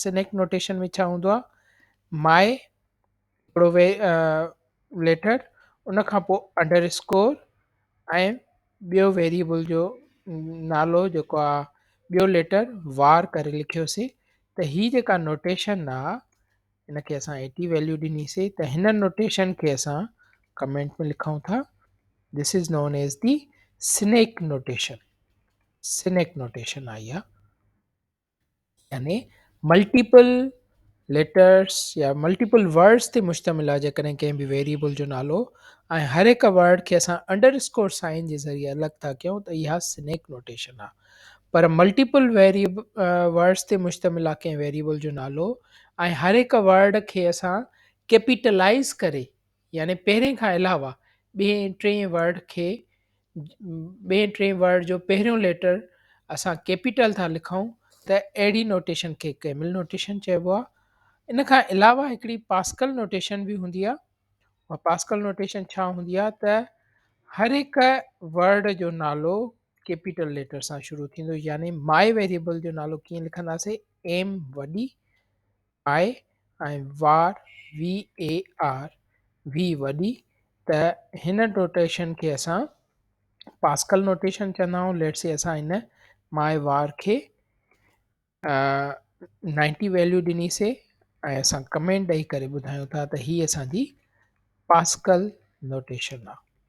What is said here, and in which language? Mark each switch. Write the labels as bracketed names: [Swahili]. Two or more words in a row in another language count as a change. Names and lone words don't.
[English] snake notation [Sindhi] में छा हूंदो आहे, माए हिकिड़ो लेटर, उन खां पोइ [English] under score [Sindhi] ऐं ॿियो वेरिएबल जो नालो जेको आहे ॿियो लेटर वार करे लिखियोसीं, त ही जेका नोटेशन आहे हिनखे असां 80 वैल्यू ॾिनीसीं, त हिन नोटेशन खे असां कमेंट में लिखूं था, [English] this is known as the snake notation. snake notation [Sindhi] आई आहे, यानी [English] multiple letters [Sindhi] या [English] multiple words [Sindhi] ते मुश्तमिल आहे जेकॾहिं कंहिं बि वेरिएबल जो नालो, ऐं हर हिकु वर्ड खे असां [English] underscore sign [Sindhi] जे ज़रिए अलॻि था कयूं, त इहा [English] snake notation [Sindhi] आहे। पर [English] multiple variable words [Sindhi] ते मुश्तमिल आहे कंहिं वेरिएबल जो नालो, ऐं हर हिकु वर्ड खे असां कैपिटलाइज़ करे, यानी पहिरें खां अलावा ॿिए टे वर्ड खे, ॿिए टे वर्ड जो पहिरियों लेटर असां कैपिटल था लिखूं, त अहिड़ी नोटेशन खे [English] camel notation [Sindhi] चइबो आहे। इन खां अलावा हिकिड़ी [English] Pascal notation [Sindhi] बि हूंदी आहे। उहा [English] Pascal notation [Sindhi] छा हूंदी आहे, त हर हिकु वर्ड जो नालो [English] capital letter [Sindhi] सां शुरू थींदो, यानी [English] my variable [Sindhi] जो नालो कीअं लिखंदासीं, एम वॾी आई ऐं वार [English] V A R, [Sindhi] वी वॾी, त हिन नोटेशन खे असां [English] Pascal notation [Sindhi] चवंदा आहियूं। [English] let's say [Sindhi] असां हिन [English] my var [Sindhi] खे 90 वैल्यू ॾिनीसीं ऐं असां कमेंट ॾेई करे ॿुधायूं था त हीअ असांजी [English] Pascal notation [Sindhi] आहे।